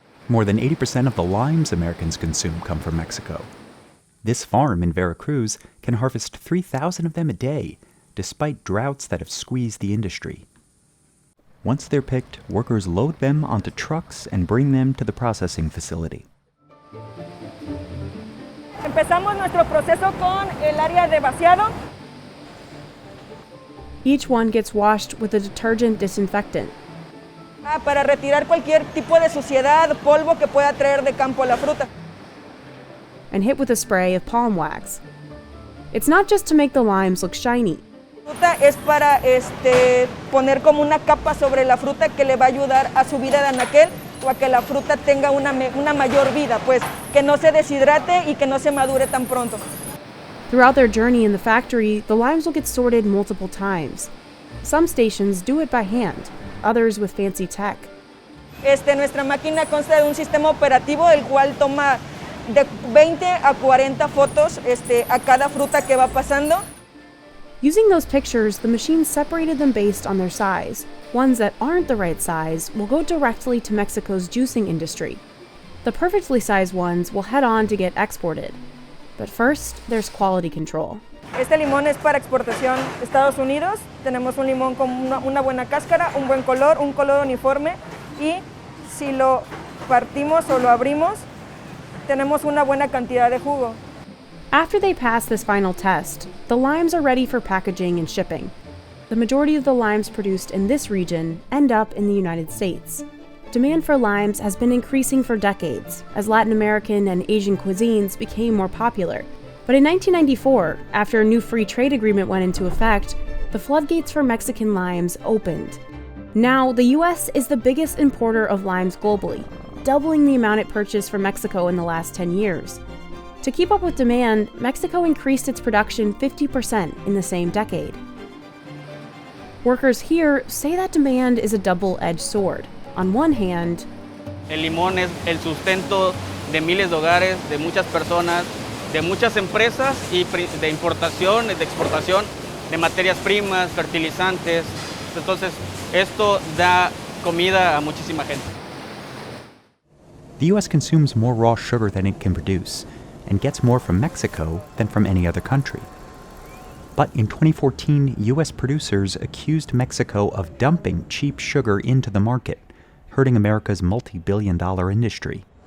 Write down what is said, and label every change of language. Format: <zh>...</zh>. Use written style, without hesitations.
<en>More than 80% of the limes Americans consume come from Mexico. This farm in Veracruz can harvest 3,000 of them a day, despite droughts that have squeezed the industry. Once they're picked, workers load them onto trucks and bring them to the processing facility.</en> <es>Empezamos nuestro proceso con el área de vaciado.</es> <en>Each one gets washed with a detergent disinfectant.</en> <es>Para retirar cualquier tipo de suciedad, polvo que pueda traer de campo la fruta.</es> <en>And hit with a spray of palm wax. It's not just to make the limes look shiny.</en> <es>Fruta es para poner como una capa sobre la fruta que le va a ayudar a su vida de anaquel o a que la fruta tenga una mayor vida, pues que no se deshidrate y que no se madure tan pronto.</es> <en>Throughout their journey in the factory, the limes will get sorted multiple times. Some stations do it by hand, others with fancy tech.</en> <es>Nuestra máquina consta de un sistema operativo el cual toma de 20 a 40 fotos a cada fruta que va pasando.</es> <en>Using those pictures, the machine separated them based on their size. Ones that aren't the right size will go directly to Mexico's juicing industry. The perfectly sized ones will head on to get exported. But first, there's quality control.</en> <es>Este limón es para exportación a Estados Unidos. Tenemos un limón con una buena cáscara, un buen color, un color uniforme y si lo partimos o lo abrimos, tenemos una buena cantidad de jugo.</es> <en>After they pass this final test, the limes are ready for packaging and shipping. The majority of the limes produced in this region end up in the United States. Demand for limes has been increasing for decades as Latin American and Asian cuisines became more popular, But in 1994, after a new free trade agreement went into effect, the floodgates for Mexican limes opened. Now, the US is the biggest importer of limes globally, doubling the amount it purchased from Mexico in the last 10 years. To keep up with demand, Mexico increased its production 50% in the same decade. Workers here say that demand is a double-edged sword. On one hand,</en> <es>El limón es el sustento de miles de hogares, de muchas personas, de muchas empresas y de importación, de exportación de materias primas, fertilizantes. Entonces, esto da comida a muchísima gente.</es> <en>The US consumes more raw sugar than it can produce, and gets more from Mexico than from any other country. But in 2014, US producers accused Mexico of dumping cheap sugar into the market, hurting America's multi-billion-dollar industry.</en>